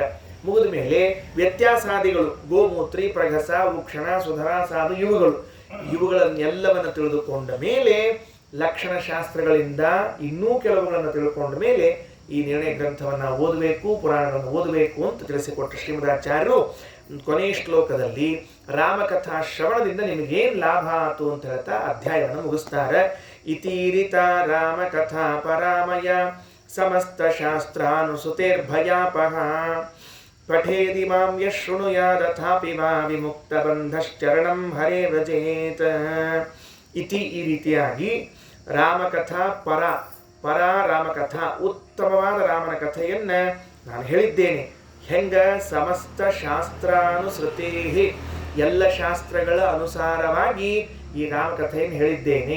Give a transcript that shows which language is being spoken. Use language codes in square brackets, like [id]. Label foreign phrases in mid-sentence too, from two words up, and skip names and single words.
[kn] ಮುಗಿದ ಮೇಲೆ ವ್ಯತ್ಯಾಸಾದಿಗಳು ಗೋಮೂತ್ರಿ, ಪ್ರಘಸ, ಉಕ್ಷಣ, ಸುಧರ, ಸಾಧು ಇವುಗಳನ್ನೆಲ್ಲವನ್ನು ತಿಳಿದುಕೊಂಡ ಮೇಲೆ ಲಕ್ಷಣ ಶಾಸ್ತ್ರಗಳಿಂದ ಇನ್ನೂ ಕೆಲವುಗಳನ್ನು ತಿಳ್ಕೊಂಡ ಮೇಲೆ ಈ ನಿರ್ಣಯ ಗ್ರಂಥವನ್ನು ಓದಬೇಕು, ಪುರಾಣಗಳನ್ನು ಓದಬೇಕು ಅಂತ ತಿಳಿಸಿಕೊಟ್ಟ ಶ್ರೀಮದಾಚಾರ್ಯರು ಕೊನೆಯ ಶ್ಲೋಕದಲ್ಲಿ ರಾಮಕಥಾ ಶ್ರವಣದಿಂದ ನಿಮಗೇನು ಲಾಭ ಆಯಿತು ಅಂತ ಹೇಳ್ತಾ ಅಧ್ಯಾಯವನ್ನು ಮುಗಿಸ್ತಾರೆ. [sa] ಇತೀರಿತ ರಾಮಕಥಾ ಪರಾಮಯ ಸಮಸ್ತ ಶಾಸ್ತ್ರಾನುಸುತೇರ್ಭಯಾಪಹ ಪಠೇದಿ ಮಾಂ ಯಃ ಶೃಣುಯಾದಥಾಪಿ ವಾ ವಿಮುಕ್ತ ಬಂಧಶ್ಚರಣಂ ಹರೇ ವ್ರಜೇತ್. [kn] ಇತಿ ಈ ರೀತಿಯಾಗಿ ರಾಮಕಥಾ ಪರ ರಾಮಕಥಾ ಉತ್ತಮವಾದ ರಾಮನ ಕಥೆಯನ್ನು ನಾನು ಹೇಳಿದ್ದೇನೆ. ಹೆಂಗ [sa] ಸಮಸ್ತ ಶಾಸ್ತ್ರಾನುಸೃತೇ, [kn] ಎಲ್ಲ ಶಾಸ್ತ್ರಗಳ ಅನುಸಾರವಾಗಿ ಈ ರಾಮಕಥೆಯನ್ನು ಹೇಳಿದ್ದೇನೆ.